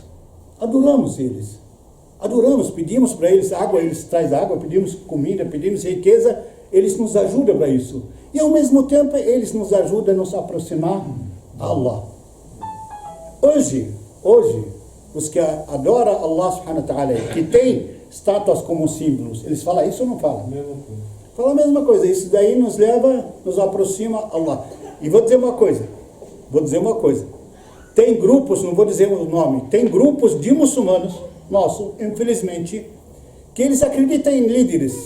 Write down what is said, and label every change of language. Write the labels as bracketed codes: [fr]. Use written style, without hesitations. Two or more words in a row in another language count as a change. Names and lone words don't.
[pt] Adoramos eles. Adoramos, pedimos para eles água, eles trazem água, pedimos comida, pedimos riqueza, eles nos ajudam para isso. E ao mesmo tempo, eles nos ajudam a nos aproximar a Allah. Hoje, os que adoram Allah [ar] سبحانه وتعالى, [pt] que tem estátuas como símbolos, eles falam isso ou não falam? Fala a mesma coisa. Isso daí nos leva, nos aproxima a Allah. E vou dizer uma coisa. Tem grupos, não vou dizer o nome, tem grupos de muçulmanos, nossos, infelizmente, que eles acreditam em líderes.